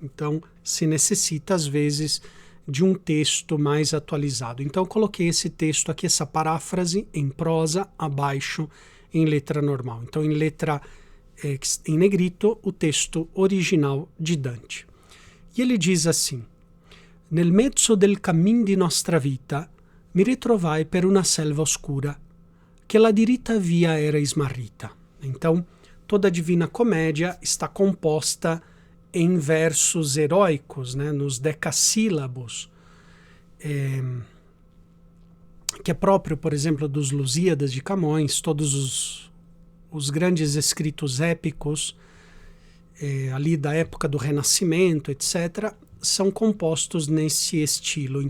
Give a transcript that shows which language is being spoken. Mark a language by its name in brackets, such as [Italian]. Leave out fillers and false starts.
[Portuguese] Então, se necessita, às vezes, de um texto mais atualizado. Então, eu coloquei esse texto aqui, essa paráfrase, em prosa, abaixo, em letra normal. Então, em negrito, o texto original de Dante. E ele diz assim: [Italian] Nel mezzo del cammin di nostra vita, mi ritrovai per una selva oscura, che la diritta via era smarrita. [Portuguese] Então, toda a Divina Comédia está composta em versos heróicos, nos decassílabos, que é próprio, por exemplo, dos Lusíadas de Camões, todos os grandes escritos épicos, ali da época do Renascimento, etc., são compostos nesse estilo.